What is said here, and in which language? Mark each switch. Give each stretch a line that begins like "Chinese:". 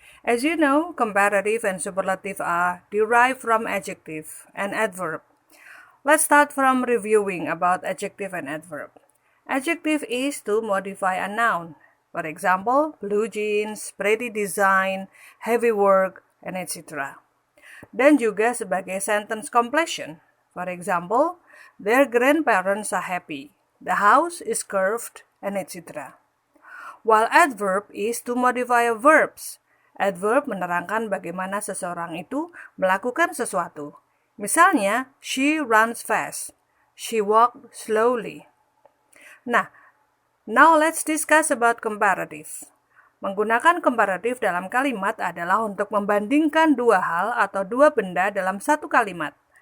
English: As you know, comparative and superlative are derived from adjective and adverb. Let's start from reviewing about adjective and adverb. Adjective is to modify a noun. For example, blue jeans, pretty design, heavy work, and etc.
Indonesian: Dan juga sebagai
English: sentence completion. For example, their grandparents are happy, the house is curved, and etc. While adverb is to modify verbs.
Indonesian: Adverb menerangkan bagaimana seseorang itu melakukan sesuatu. Misalnya,
English: she runs fast, she walked slowly. Now let's discuss about comparative.
Indonesian: Menggunakan komparatif dalam kalimat adalah untuk membandingkan dua hal atau dua benda dalam satu kalimat.